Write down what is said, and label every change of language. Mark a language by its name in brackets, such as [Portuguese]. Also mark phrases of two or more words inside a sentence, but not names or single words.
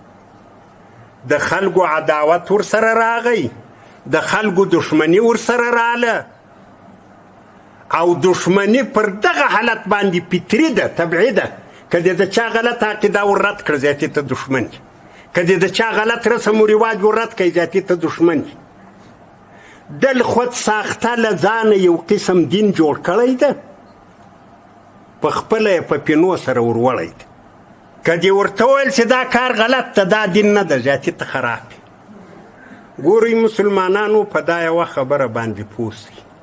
[Pashto] د خلکو عداوت ورسره راغی د خلکو دشمني ورسره راله او دشمني پر دغه حالت باندې فطري ده طبعي ده که د چا غلط عقیده ور رد کړ ذاتي ته دشمن که د چا غلط رسم و رواج ور رد کړي ذاتي ته دشمن [Persian] دل خود ساخته [Pashto] له ځانه یو قسم دین جوړ کړی ده، په خپله یې په پینو سره وروړی ده. که دې ورته وویل چې دا کار غلط ده، دا دین نه ده، زیاتي ته خراب دی. ګورئ مسلمانانو، په دا یوه خبره باندې پوه سئ.